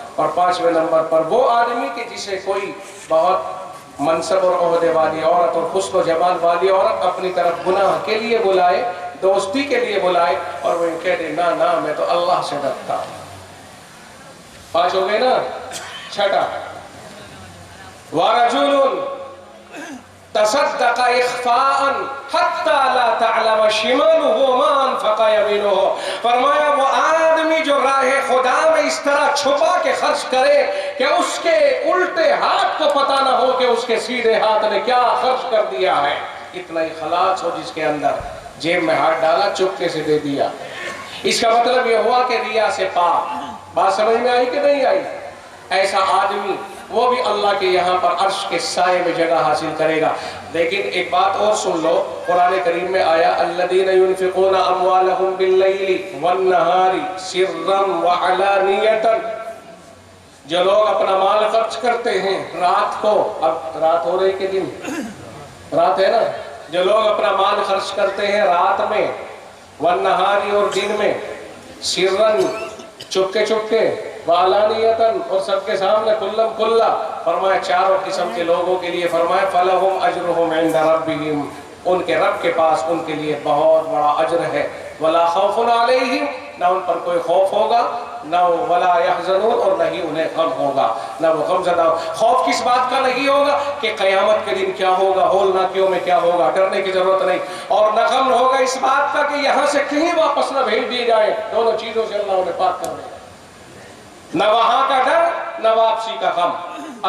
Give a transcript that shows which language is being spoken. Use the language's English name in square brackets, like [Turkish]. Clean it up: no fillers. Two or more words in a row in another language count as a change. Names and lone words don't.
[Hindi] और 5वें नंबर पर वो आदमी कि जिसे कोई बहुत मनसब और ओहदे वाली औरत और हुस्न जमाल वाली औरत अपनी तरफ गुनाह के लिए बुलाए, दोस्ती के लिए बुलाए, और वो कह दे ना ना मैं तो अल्लाह से डरता हूं। 5 हो गए ना? [Arabic] 6 ورجل تصدق إخفاء حتى لا تعلم شماله ما أنفق يمينه. [Hindi] फरमाया वो आदमी जो राहे खुदा में इस तरह छुपा के खर्च करे कि उसके उल्टे हाथ को पता ना हो कि उसके सीधे हाथ ने क्या खर्च कर दिया है। इतना इखलास हो जिसके अंदर, जेब में हाथ डाला चुपके से दे दिया। इसका मतलब यह हुआ कि रिया से पाक। बात समझ में आई कि नहीं आई? ऐसा आदमी वो भी अल्लाह के यहाँ पर अर्श के साए में जगह हासिल करेगा। लेकिन एक बात और सुन लो, कुरान करीम में आया [Arabic] الذين ينفقون أموالهم بالليل والنهار سرا و علانية, [Hindi] जो लोग अपना माल खर्च करते हैं रात को, अब रात हो रही के दिन? रात है ना? जो लोग अपना माल खर्च करते हैं रात में, वन्नहारी और दिन में, सिर्रन चुपके चुपके, वालानियतन और सबके सामने, कुल्लम कुल्ला। फरमाया चारों किस्म के लोगों के लिए फरमाया [Arabic] فلهم أجرهم عند ربهم, [Hindi] उनके रब के पास उनके लिए बहुत बड़ा अजर है। [Arabic] ولا خوف عليهم, [Hindi] ना उन पर कोई खौफ होगा, ना [Arabic] ولا يحزنون, [Hindi] और नहीं उन्हें गम होगा, ना वो गमज़दा। खौफ किस बात का नहीं होगा कि क़यामत के दिन क्या होगा, होलनाकियों में क्या होगा, डरने की जरूरत नहीं। और न गम होगा इस बात का कि यहाँ से कहीं वापस न भेज दिए जाए। दोनों चीजों से अल्लाह उन्हें पाक कर देगा, न वहां का डर न वापसी का गम।